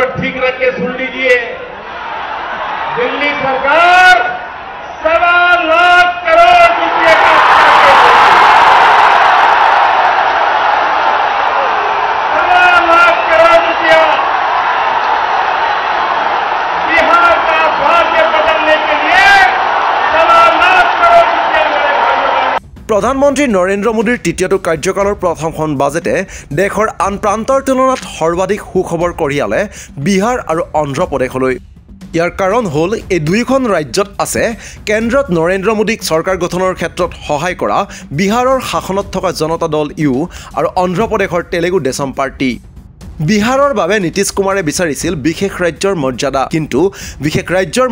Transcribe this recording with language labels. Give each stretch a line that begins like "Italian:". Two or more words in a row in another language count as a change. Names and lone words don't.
Hindi: ठीक रख के सुन लीजिए दिल्ली सरकार 1.25 लाख करोड़ रुपए का 1.25 लाख करोड़ रुपया बिहार का भाग्य बदलने के लिए 1.25 लाख करोड़ रुपया
Assamese: প্ৰধানমন্ত্ৰী নৰেন্দ্ৰ মোদীৰ তৃতীয়টো কাৰ্যকালৰ প্ৰথমখন বাজেটে দেশৰ আন প্ৰান্তৰ তুলনাত সৰ্বাধিক সুখবৰ কঢ়িয়ালে বিহাৰ আৰু অন্ধ্ৰ প্ৰদেশলৈ ইয়াৰ কাৰণ হ'ল এই দুইখন ৰাজ্যত আছে কেন্দ্ৰত নৰেন্দ্ৰ মোদীক চৰকাৰ গঠনৰ ক্ষেত্ৰত সহায় কৰা বিহাৰৰ শাসনত থকা জনতা দল ইউ আৰু অন্ধ্ৰ প্ৰদেশৰ তেলেগু দেশম পাৰ্টি বিহাৰৰ বাবে নীতিশ কুমাৰে বিচাৰিছিল বিশেষ ৰাজ্যৰ মৰ্যাদা কিন্তু বিশেষ ৰাজ্যৰ